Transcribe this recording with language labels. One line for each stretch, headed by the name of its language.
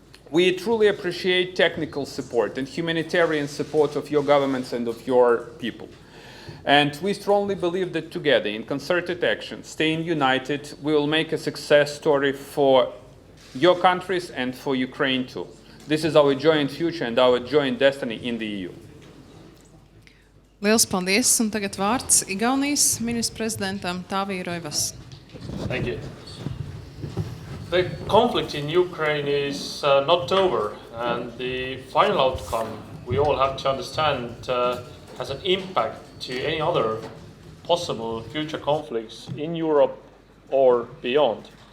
English: We truly appreciate technical support and humanitarian support of your governments and of your people. And we strongly believe that together, in concerted action, staying united, we will make a success story for your countries and for Ukraine too. This is our joint future and our joint destiny in the EU.
Latvian: Liels paldies, un tagad vārds Igaunijas ministra prezidentam Tāvī Roivas.
English: Thank you. The conflict in Ukraine is not over, and the final outcome, we all have to understand, has an impact to any other possible future conflicts in Europe or beyond.